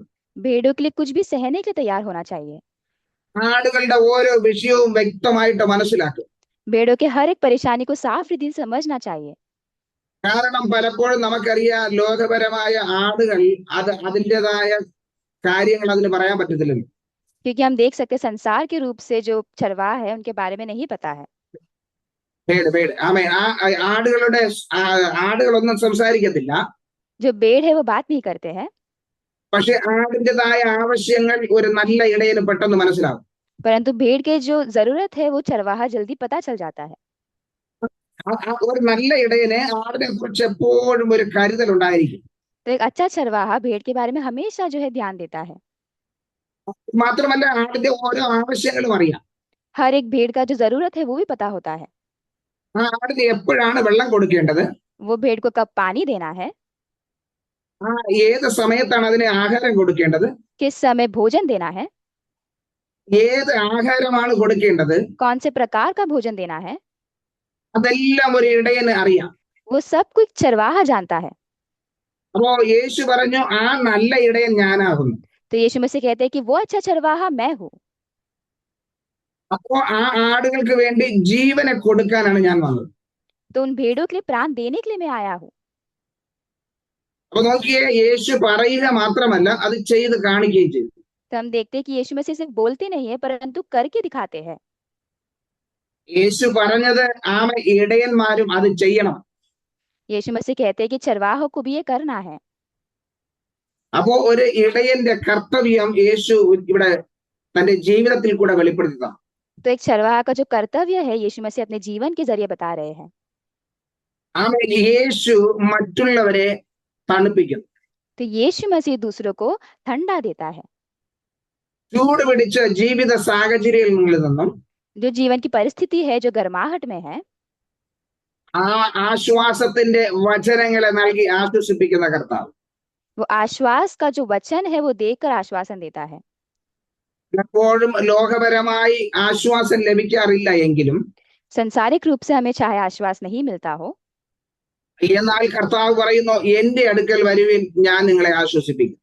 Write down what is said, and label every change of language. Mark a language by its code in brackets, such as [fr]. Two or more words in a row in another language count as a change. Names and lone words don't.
[hi] भेड़ों के लिए कुछ भी सहने के लिए तैयार होना चाहिए। [ml] ആടുകളുടെ ഓരോ വിഷയവും വ്യക്തമായിട്ട് മനസ്സിലാക്കും. [hi] भेड़ों के हर एक परेशानी को साफ रीति से समझना चाहिए। [ml] കാരണം പലപ്പോഴും നമുക്കറിയാം, ലോകപരമായ ആടുകൾ അതിൻ്റെതായ കാര്യങ്ങൾ അതിന് പറയാൻ പറ്റത്തില്ലല്ലോ. [hi] क्योंकि हम देख सकते हैं संसार के रूप से जो चरवाहा है उनके बारे में नहीं पता है। [ml] ആമേൻ. ആടുകളൊന്നും സംസാരിക്കത്തില്ല. [hi] जो भेड़ है वो बात नहीं करते हैं, [ml] പക്ഷെ ആടിൻ്റെതായ ആവശ്യങ്ങൾ ഒരു നല്ല ഇടയന് പെട്ടെന്ന് മനസ്സിലാവും. [hi] परंतु भेड़ के जो जरूरत है वो चरवाहा जल्दी पता चल जाता है। [ml] ഒരു നല്ല ഇടയന് ആടിനെ കുറിച്ച് എപ്പോഴും ഒരു കരുതൽ ഉണ്ടായിരിക്കും. [hi] तो एक अच्छा चरवाहा भेड़ के बारे में हमेशा जो है ध्यान देता है। [ml] മാത്രമല്ല, ആടിന്റെ ഓരോ ആവശ്യങ്ങളും അറിയാം. [hi] हर एक भेड़ का जो जरूरत है वो भी पता होता है। [ml] ആ ആടിന് എപ്പോഴാണ് വെള്ളം കൊടുക്കേണ്ടത്, [hi] वो भेड़ को कब पानी देना है, [ml] ഏത് സമയത്താണ് അതിന് ആഹാരം കൊടുക്കേണ്ടത്, [hi] किस समय भोजन देना है, [ml] ഏത് ആഹാരമാണ് കൊടുക്കേണ്ടത്, [hi] कौन से प्रकार का भोजन देना है, [ml] അതെല്ലാം ഒരു ഇടയന് അറിയാം. [hi] वो सब कुछ चरवाहा जानता है। [ml] അപ്പോ യേശു പറഞ്ഞു, ആ നല്ല ഇടയൻ ഞാനാകുന്നു. [hi] तो यीशु मसीह कहते हैं कि वो अच्छा चरवाहा मैं हूँ। [ml] അപ്പോ ആ ആടുകൾക്ക് വേണ്ടി ജീവനെ കൊടുക്കാനാണ് ഞാൻ വന്നത്. [hi] तो उन भेड़ों के लिए प्राण देने के लिए मैं आया हूँ। [ml] അപ്പൊ നോക്കിയേ, യേശു പറയുക മാത്രമല്ല, അത് ചെയ്ത് കാണിക്കുകയും ചെയ്തു. [hi] तो हम देखते हैं कि यीशु मसीह सिर्फ बोलते नहीं है परंतु करके दिखाते हैं। [ml] യേശു പറഞ്ഞത് ഇടയന്മാരും അത് ചെയ്യണം. [hi] यीशु मसीह कहते हैं कि चरवाहों को भी ये करना है। [ml] അപ്പോ ഒരു ഇടയന്റെ കർത്തവ്യം യേശു ഇവിടെ തന്റെ ജീവിതത്തിൽ കൂടെ വെളിപ്പെടുത്തുക. [hi] तो एक चरवाहा का जो कर्तव्य है यीशु मसीह अपने जीवन के जरिए बता रहे हैं। [ml] യേശു മറ്റുള്ളവരെ തണുപ്പിക്കുന്നു. [hi] तो यीशु मसीह दूसरों को ठंडा देता है। [ml] ചൂട് പിടിച്ച ജീവിത സാഹചര്യങ്ങളിൽ നിന്നും [hi] जो जीवन की परिस्थिति है जो गर्माहट में है, [ml] ആ ആശ്വാസത്തിന്റെ വചനങ്ങളെ നൽകി ആശ്വസിപ്പിക്കുന്ന കർത്താവ്. [hi] वो आश्वास का जो वचन है वो देकर आश्वासन देता है। [ml] പലപ്പോഴും ലോകപരമായി ആശ്വാസം ലഭിക്കാറില്ല എങ്കിലും [hi] संसारिक रूप से हमें चाहे आश्वास नहीं मिलता हो, [ml] എന്നാൽ കർത്താവ് പറയുന്നു, എന്റെ അടുക്കൽ വരുവിൻ, ഞാൻ നിങ്ങളെ ആശ്വസിപ്പിക്കും.